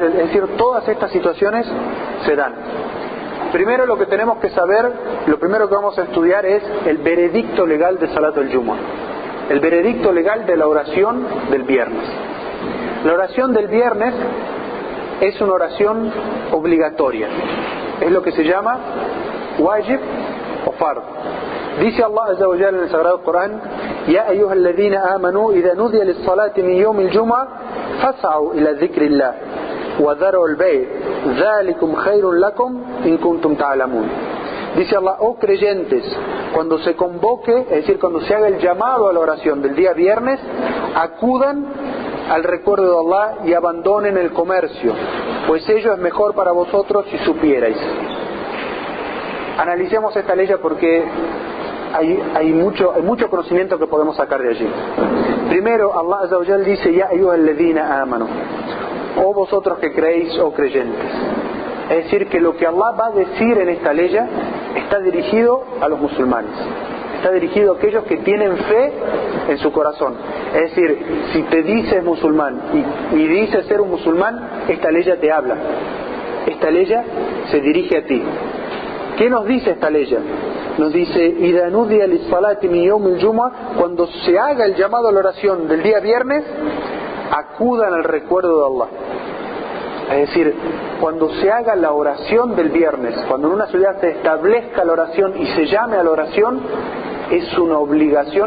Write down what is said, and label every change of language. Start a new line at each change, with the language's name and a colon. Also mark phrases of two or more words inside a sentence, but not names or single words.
Spanish: Es decir, todas estas situaciones se dan. Primero lo que tenemos que saber, lo primero que vamos a estudiar es el veredicto legal de
Arabic: صلاة الجمعة.
Spanish: El veredicto legal de la oración del viernes. La oración del viernes es una oración obligatoria. Es lo que se llama wajib o fard. Dice Allah
Arabic: عز وجل
Spanish: en el Sagrado Corán:
Arabic: يا أيها الذين آمنوا إذا نودي للصلاة من يوم الجمعة فاسعوا إلى ذكر الله وذروا البيع ذلكم خير لكم إن كنتم تعلمون.
Spanish: Dice Allah: oh creyentes, cuando se convoque, es decir, cuando se haga el llamado a la oración del día viernes, acudan al recuerdo de Allah y abandonen el comercio, pues ello es mejor para vosotros si supierais. Analicemos esta ley porque hay mucho conocimiento que podemos sacar de allí. Primero,
Arabic: الله عز وجل dice: يا أيها الذين آمنوا,
Spanish: oh vosotros que creéis, oh creyentes. Es decir, que lo que Allah va a decir en esta ley está dirigido a los musulmanes, está dirigido a aquellos que tienen fe en su corazón. Es decir, si te dices musulmán y dices ser un musulmán, esta ley te habla, esta ley se dirige a ti. ¿Qué nos dice esta ley? Nos dice:
Arabic: إذا نودي للصلاة من يوم الجمعة,
Spanish: cuando se haga el llamado a la oración del día viernes, acudan al recuerdo de Allah. Es decir, cuando se haga la oración del viernes, cuando en una ciudad se establezca la oración y se llame a la oración, es una obligación.